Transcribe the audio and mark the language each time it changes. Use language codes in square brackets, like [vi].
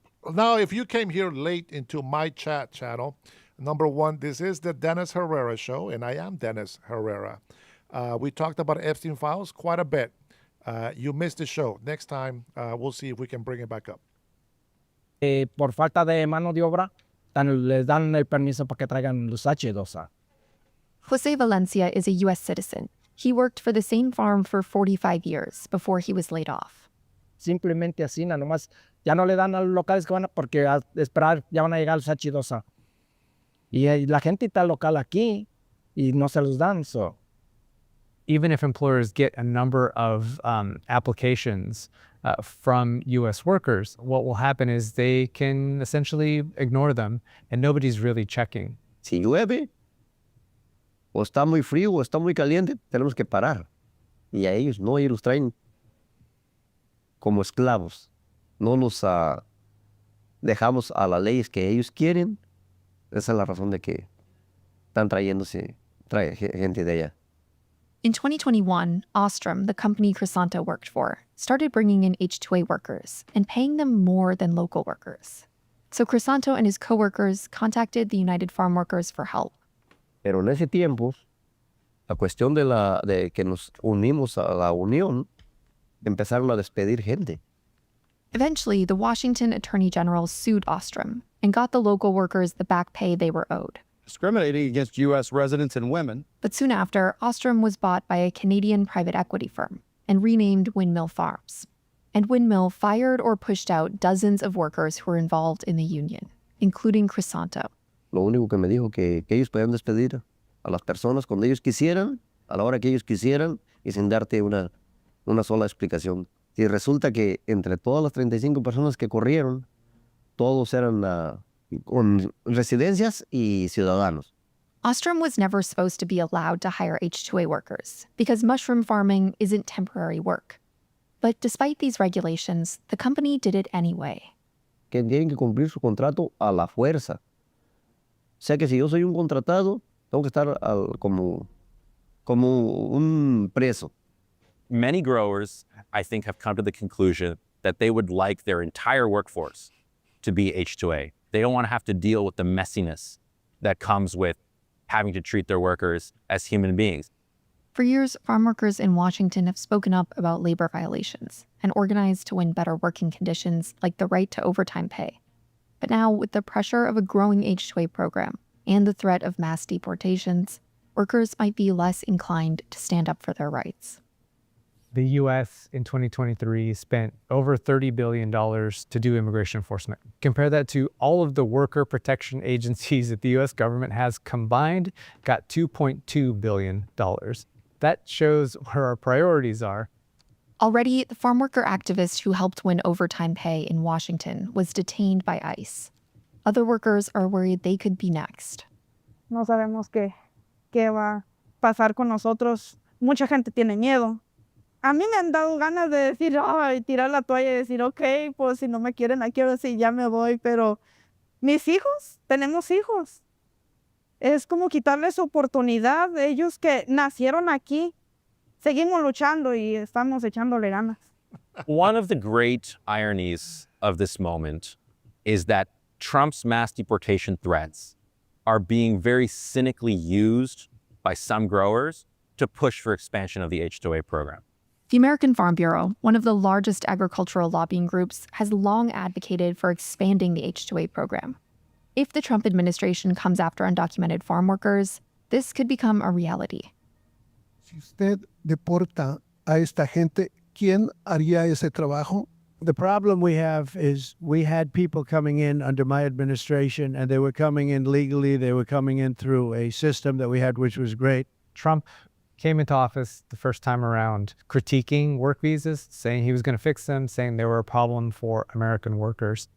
[en] Now, if you came here late into my chat channel, number one, this is the Dennis Herrera Show, and I am Dennis Herrera. We talked about Epstein files quite a bit. You missed the show. Next time, we'll see if we can bring it back up. [es] Por falta de mano de obra, les dan el permiso para que traigan los H2A. [en] Jose Valencia is a U.S. citizen. He worked for the same farm for 45 years before he was laid off. [es] Simplemente así, nada más. Ya no le dan a los locales que van a, porque a esperar ya van a llegar los H2A. Y la gente está local aquí y no se los dan, so. [en] Even if employers get a number of applications from U.S. workers, what will happen is they can essentially ignore them, and nobody's really checking. [es] Si llueve, o está muy frío o está muy caliente, tenemos que parar. Y a ellos no, ellos los traen como esclavos. No los dejamos a las leyes que ellos quieren. Esa es la razón de que están trae gente de allá. [en] In 2021, Ostrom, the company Crisanto worked for, started bringing in H-2A workers and paying them more than local workers. So Crisanto and his coworkers contacted the United Farm Workers for help. [es] Pero en ese tiempo, la cuestión de que nos unimos a la unión, empezaron a despedir gente. [en] Eventually, the Washington Attorney General sued Ostrom and got the local workers the back pay they were owed. Discriminating against U.S. residents and women. But soon after, Ostrom was bought by a Canadian private equity firm and renamed Windmill Farms. And Windmill fired or pushed out dozens of workers who were involved in the union, including Crisanto. [es] Lo único que me dijo que ellos podían despedir a las personas cuando ellos quisieran, a la hora que ellos quisieran, y sin darte una sola explicación. Y resulta que entre todas las 35 personas que corrieron, todos eran con residencias y ciudadanos. [en] Ostrom was never supposed to be allowed to hire H-2A workers because mushroom farming isn't temporary work. But despite these regulations, the company did it anyway. [es] Que tienen que cumplir su contrato a la fuerza. O sea que si yo soy un contratado, tengo que estar como un preso. [en] Many growers, I think, have come to the conclusion that they would like their entire workforce to be H-2A. They don't want to have to deal with the messiness that comes with having to treat their workers as human beings. For years, farm workers in Washington have spoken up about labor violations and organized to win better working conditions like the right to overtime pay. But now, with the pressure of a growing H-2A program and the threat of mass deportations, workers might be less inclined to stand up for their rights. The U.S. in 2023 spent over $30 billion to do immigration enforcement. Compare that to all of the worker protection agencies that the U.S. government has combined, got $2.2 billion. That shows where our priorities are. Already, the farm worker activist who helped win overtime pay in Washington was detained by ICE. Other workers are worried they could be next. [es] No sabemos qué va a pasar con nosotros. Mucha gente tiene miedo. A mí me han dado ganas de decir, ay, tirar la toalla y decir, ok, pues si no me quieren aquí, ahora sí ya me voy. Pero mis hijos, tenemos hijos. Es como quitarles oportunidad. Ellos que nacieron aquí, seguimos luchando y estamos echándole ganas. [en] One of the great ironies of this moment is that Trump's mass deportation threats are being very cynically used by some growers to push for expansion of the H-2A program. The American Farm Bureau, one of the largest agricultural lobbying groups, has long advocated for expanding the H-2A program. If the Trump administration comes after undocumented farm workers, this could become a reality. [es] Si usted deporta a esta gente, ¿quién haría ese trabajo? [en] The problem we have is we had people coming in under my administration, and they were coming in legally. They were coming in through a system that we had, which was great. Trump came into office the first time around critiquing work visas, saying he was going to fix them, saying they were a problem for American workers.